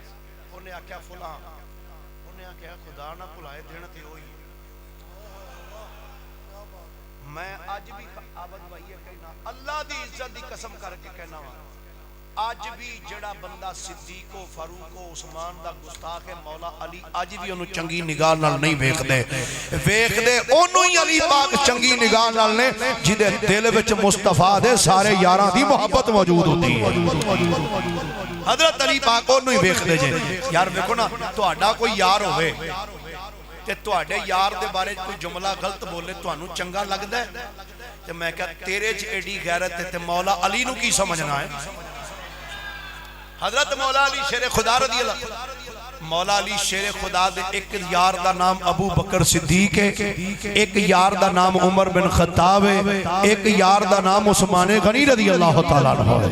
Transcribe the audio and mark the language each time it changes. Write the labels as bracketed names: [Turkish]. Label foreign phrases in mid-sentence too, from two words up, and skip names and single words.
[Punjabi] انہیں آکھیا فلاں، انہیں آکھیا خدا نہ بھلائے دن تے ہوئی۔ میں آج بھی عابد بھائی کہنا اللہ دی عزت دی قسم کر کے کہنا وا، آج بھی جڑا بندہ صدیق و فاروق و عثمان دا گستاخ ہے مولا علی، آج بھی انہوں چنگی نگاہ نال نہیں ویکھ دے انہوں ہی علی پاک چنگی نگاہ نال نے جدے دل وچ مصطفیٰ دے سارے یاراں دی محبت موجود ہوتی ہے۔ حضرت علی پاک انہوں ہی ویکھ دے جے۔ یار ویکھو نا تہاڈا کوئی یار ہوئے تے تہاڈے یار دے بارے کوئی جملہ غلط بولے تہانوں چنگا لگدا ہے تے میں کہا تیرے چ ایڈی غیرت تے مولا علی نو کی سمجھنا ہے؟ حضرت مولا علی شیر خدا [Arabic] رضی اللہ، [Punjabi] مولا علی شیر خدا دے ایک یار دا نام ابو بکر صدیق ہے، ایک یار دا نام عمر بن خطاب ہے، ایک یار دا نام عثمان غنی [Arabic] رضی اللہ تعالیٰ عنہ [Punjabi] ہے۔